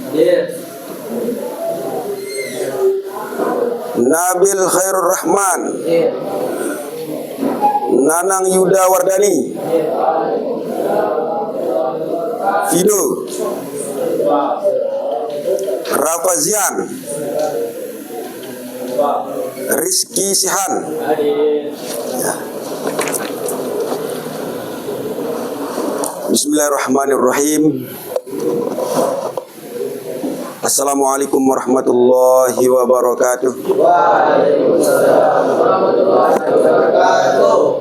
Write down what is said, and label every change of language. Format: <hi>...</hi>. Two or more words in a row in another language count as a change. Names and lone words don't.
<id>Nabil Khairur Rahman, Nanang Yuda Wardani, Fido, Rafazian, Rizky Sihan ya.</id> <ar>بسم الله الرحمن الرحيم. السلام عليكم ورحمة الله وبركاته. وعليكم السلام ورحمة الله وبركاته.</ar>